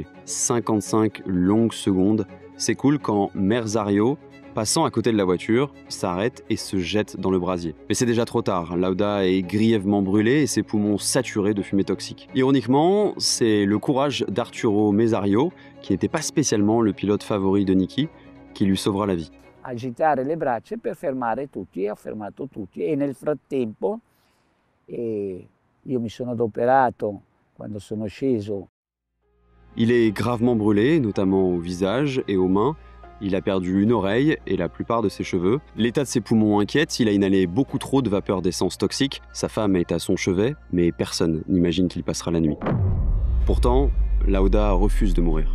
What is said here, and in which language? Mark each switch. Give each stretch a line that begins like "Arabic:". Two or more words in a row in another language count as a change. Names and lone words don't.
French: 55 longues secondes s'écoulent quand Merzario, passant à côté de la voiture, s'arrête et se jette dans le brasier. Mais c'est déjà trop tard, Lauda est grièvement brûlé et ses poumons saturés de fumée toxique. Ironiquement, c'est le courage d'Arturo Merzario, qui n'était pas spécialement le pilote favori de Niki, qui lui sauvera la vie.
Italian: Agitare le braccia per fermare tutti, e ha fermato tutti e nel frattempo io mi sono adoperato quando sono sceso.
French: Il est gravement brûlé, notamment au visage et aux mains. Il a perdu une oreille et la plupart de ses cheveux. L'état de ses poumons inquiète, il a inhalé beaucoup trop de vapeur d'essence toxique. Sa femme est à son chevet, mais personne n'imagine qu'il passera la nuit. Pourtant, Lauda refuse de mourir.